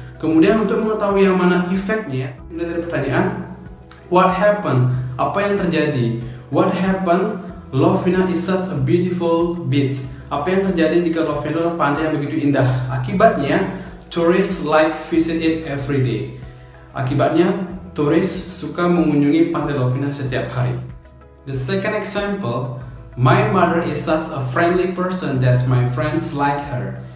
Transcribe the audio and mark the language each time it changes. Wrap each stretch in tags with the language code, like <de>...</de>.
<id>Kemudian untuk mengetahui yang mana efeknya, mulai dari pertanyaan</id> <en>what happened,</en> <id>apa yang terjadi.</id> <en>What happened, Lovina is such a beautiful beach.</en> <id>Apa yang terjadi jika Lovina adalah pantai yang begitu indah? Akibatnya,</id> <en>tourists like visit it every day.</en> <id>Akibatnya, turis suka mengunjungi pantai Lovina setiap hari.</id> <en>The second example, my mother is such a friendly person that my friends like her.</en>